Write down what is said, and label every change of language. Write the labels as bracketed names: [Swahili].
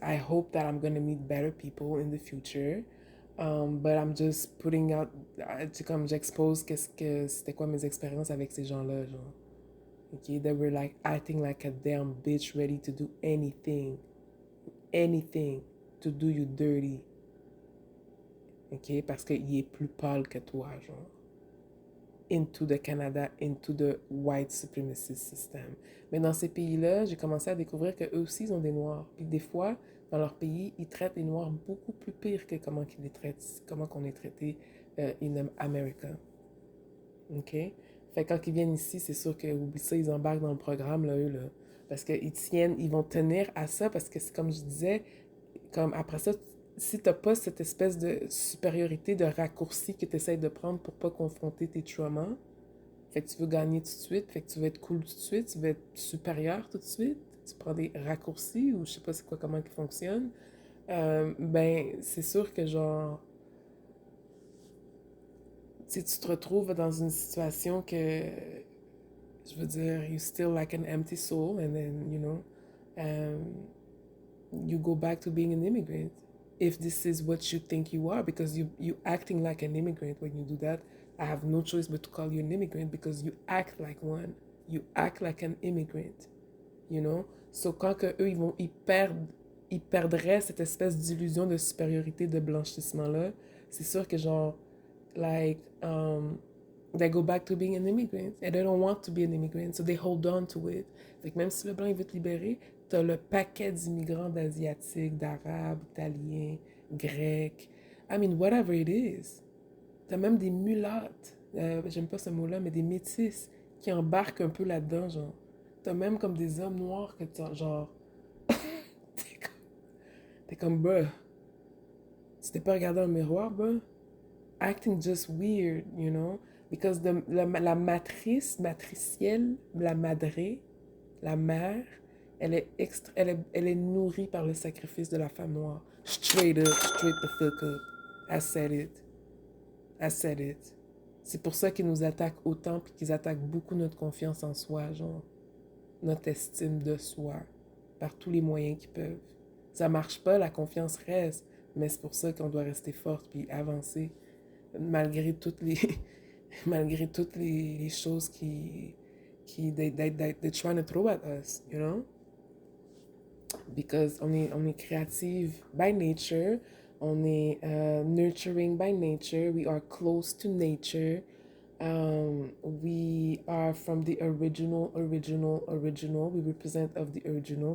[English] I hope that I'm going to meet better people in the future. But I'm just putting out, [French] c'est comme j'expose qu'est-ce que c'était quoi mes expériences avec ces gens-là, genre. [English] Okay, they were like acting like a damn bitch ready to do anything, anything to do you dirty. [French] Ok, parce qu'il est plus pâle que toi, genre. [English] Into the Canada, into the white supremacist system. [French] Mais dans ces pays-là, j'ai commencé à découvrir qu'eux aussi, ils ont des Noirs. Puis des fois, dans leur pays, ils traitent les Noirs beaucoup plus pire que comment qu'ils les traitent, comment qu'on est traité [English] in America. [French] OK? Fait que quand ils viennent ici, c'est sûr que, oublie ça, ils embarquent dans le programme, là, eux, là. Parce qu'ils tiennent, ils vont tenir à ça, parce que c'est comme je disais, comme après ça, si t'as pas cette espèce de supériorité, de raccourci que tu essaies de prendre pour pas confronter tes traumas, fait que tu veux gagner tout de suite, fait que tu veux être cool tout de suite, tu veux être supérieur tout de suite, tu prends des raccourcis ou je sais pas c'est quoi, comment ils fonctionnent, ben c'est sûr que genre, si tu te retrouves dans une situation que, je veux dire, [English] you still like an empty soul and then, you know, um, you go back to being an immigrant. If this is what you think you are, because you acting like an immigrant when you do that, I have no choice but to call you an immigrant because you act like one. You act like an immigrant, you know? So [French] quand que eux ils perdraient cette espèce d'illusion de supériorité de blanchissement là, c'est sûr que genre [English] like they go back to being an immigrant and they don't want to be an immigrant, so they hold on to it. [French] Fait que même si le blanc il veut te libérer, t'as le paquet d'immigrants d'asiatiques, d'arabes, italiens, grecs, [English] I mean whatever it is. [French] T'as même des mulattes, j'aime pas ce mot-là, mais des métis qui embarquent un peu là-dedans, genre. T'as même comme des hommes noirs que t'as, genre, t'es comme, bruh, tu t'es pas regardé dans le miroir, bruh? [English] Acting just weird, you know? Because [French] la matricielle, la madré, la mère, elle est nourrie par le sacrifice de la femme noire. [English] Straight up, straight the fuck up. I said it. I said it. [French] C'est pour ça qu'ils nous attaquent autant puis qu'ils attaquent beaucoup notre confiance en soi, genre notre estime de soi, par tous les moyens qu'ils peuvent. Ça marche pas, la confiance reste, mais c'est pour ça qu'on doit rester forte puis avancer malgré toutes les malgré toutes les choses qui [English] they trying to throw at us, you know? Because [French] on est créative [English] by nature, [French] on est [English] nurturing by nature, we are close to nature, we are from the original, we represent of the original.